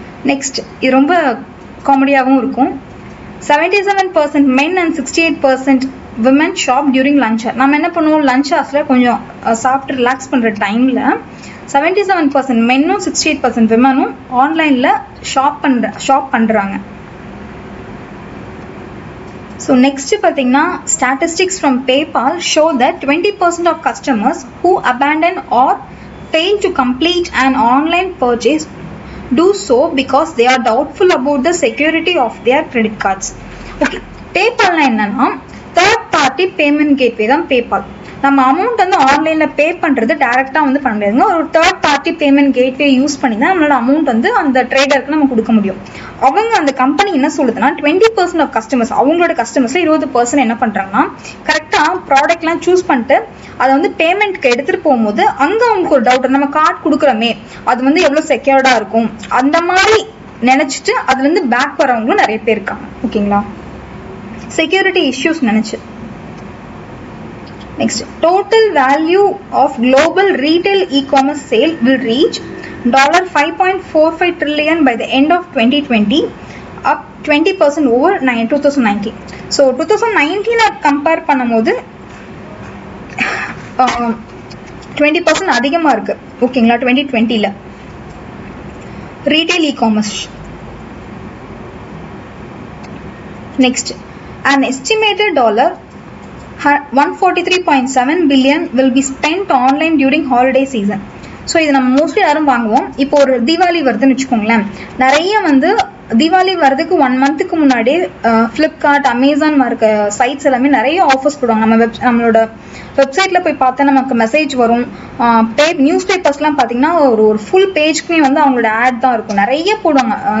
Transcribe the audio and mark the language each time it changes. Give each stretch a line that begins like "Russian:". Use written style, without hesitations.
Tamil: Next, இது ரொம்ப காமெடியாகவும் இருக்கும்.
English: 77% men and 68% women shop during lunch hour.
Tamil: நம்ம என்ன பண்ணுவோம், லஞ்ச் ஹவர்ஸில் கொஞ்சம் சாப்பிட்டு ரிலாக்ஸ் பண்ணுற டைமில் 77% மென்னும் 68% விமனும் ஆன்லைனில் ஷாப் பண்ணுறாங்க.
English: So next பார்த்தீங்கன்னா, statistics from PayPal show that 20% of customers who abandon or fail to complete an online purchase do so because they are doubtful about the security of their credit cards.
Tamil: Okay, பேபால்னா என்னன்னா third party payment gateway தான் PayPal. நம்ம amount வந்து ஆன்லைனில் பே பண்ணுறது டேரெக்டாக வந்து பண்ண முடியாதுங்க. ஒரு third party payment gateway use பண்ணி தான் நம்மளோட அமௌண்ட் வந்து அந்த ட்ரேடருக்கு நம்ம கொடுக்க முடியும். அவங்க அந்த கம்பெனி என்ன சொல்லுதுன்னா 20% ஆஃப் கஸ்டமர்ஸ், அவங்களோட கஸ்டமர்ஸில் 20% என்ன பண்ணுறாங்கன்னா கரெக்டாக ப்ராடக்ட்லாம் சூஸ் பண்ணிட்டு அதை வந்து பேமெண்ட்க்கு எடுத்துகிட்டு போகும்போது அங்கே அவங்களுக்கு ஒரு டவுட், நம்ம கார்டு கொடுக்குறோமே அது வந்து எவ்வளோ செக்யூர்டாக இருக்கும் அந்த மாதிரி நினச்சிட்டு அதுலேருந்து பேக் வரவங்களும் நிறைய பேர் இருக்காங்க, ஓகேங்களா? செக்யூரிட்டி இஷ்யூஸ் நினச்சி.
English: Next, total value of global retail e-commerce sale will reach $5.45 trillion by the end of 2020, up 20% over 2019.
Tamil: So 2019 compare பண்ணும்போது 20% அதிகமாக இருக்கு, ஓகேங்களா? 2020ல retail e-commerce.
English: Next, an estimated $143.7 billion will be spent online during holiday season.
Tamil: So இது நம்ம mostly யாரும் வாங்குவோம். இப்போ ஒரு தீபாவளி வருதுன்னு வச்சுக்கோங்களேன், நிறைய வந்து தீபாவளி வரதுக்கு 1 மந்த்துக்கு முன்னாடி ஃப்ளிப்கார்ட், அமேசான் இருக்க சைட்ஸ் எல்லாமே நிறைய ஆஃபர்ஸ் போடுவாங்க. நம்மளோட வெப்சைட்டில் போய் பார்த்தா நமக்கு மெசேஜ் வரும். நியூஸ் பேப்பர்ஸ்லாம் பார்த்தீங்கன்னா ஒரு ஃபுல் பேஜ்க்குமே வந்து அவங்களோட ஆட் தான் இருக்கும், நிறைய போடுவாங்க.